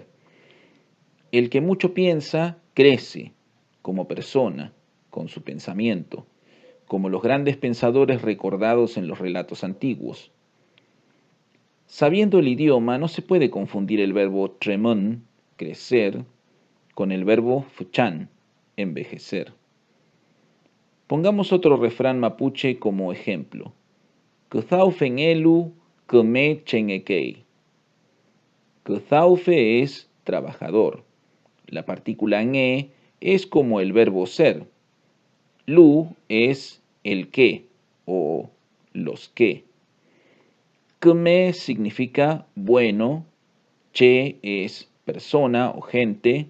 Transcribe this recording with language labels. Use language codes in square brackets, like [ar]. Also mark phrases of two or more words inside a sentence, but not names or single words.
[es] El que mucho piensa, crece como persona, con su pensamiento, como los grandes pensadores recordados en los relatos antiguos. Sabiendo el idioma, no se puede confundir el verbo tremón, crecer, con el verbo fuchan, envejecer. Pongamos otro refrán mapuche como ejemplo. [arn] Kuzaufenelu kume chenekei. [es] Kuzaufe es trabajador. La partícula nge es como el verbo ser. Lu es el que o los que. Kume significa bueno, che es persona o gente.